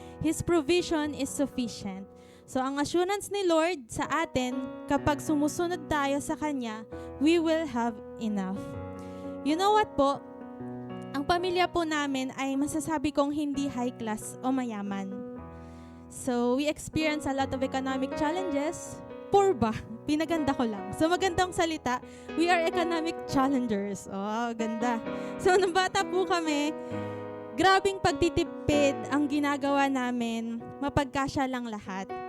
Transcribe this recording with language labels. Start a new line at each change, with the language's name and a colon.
English: His provision is sufficient.
Filipino: So ang assurance ni Lord sa atin, kapag sumusunod tayo sa Kanya,
English: we will have enough. You know what
Filipino: po? Ang pamilya po namin ay masasabi kong hindi high class o mayaman.
English: So we experience a lot of economic challenges.
Filipino: Poor ba? Pinaganda ko lang. So magandang salita,
English: we are economic challengers.
Filipino: Oh, ganda. So nung bata po kami, grabing pagtitipid ang ginagawa namin, mapagkasya lang lahat.